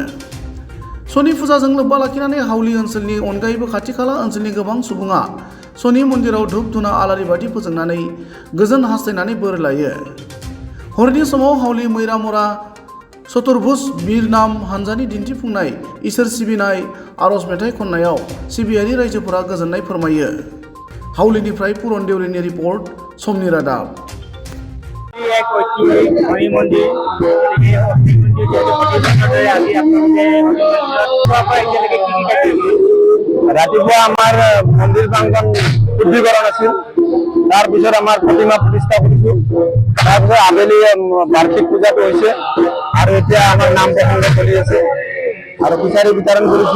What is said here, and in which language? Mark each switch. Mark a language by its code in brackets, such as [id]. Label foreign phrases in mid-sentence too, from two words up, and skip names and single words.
[brx] शनि फुजाजों लोब्बा लाखिनानै हावलि ओनसोलनि अनगायैबो खाथि खाला ओनसोलनि गोबां सुबुङा शनि मन्दिराव धुप धुना आलारि बाथि फोजोंनानै गोजोन हास्थायनानै बोर लायो। हरनि समाव हावलि मैरामरा चतुर्भुज वीर नाम हानजानि दिन्थिफुंनाय इसोर सिबिनाय आरज मेथाइ खन्नायाव सिबियारि रायजोफोरा गोजोननाय फोरमायो। हावलिनिफ्राय पुरन देउरिनि रिपर्ट समनि रादाब। [as] ৰাতিপুৱা আমাৰ মন্দিৰ প্ৰাংগণ শুদ্ধিকৰণ আছিল, তাৰপিছত আমাৰ প্ৰতিমা প্ৰতিষ্ঠা কৰিছো, তাৰপিছত আবেলি বাৰ্ষিক পূজাটো হৈছে আৰু এতিয়া আমাৰ নাম প্ৰসংগ চলি আছে আৰু খিচাৰি বিতৰণ কৰিছো।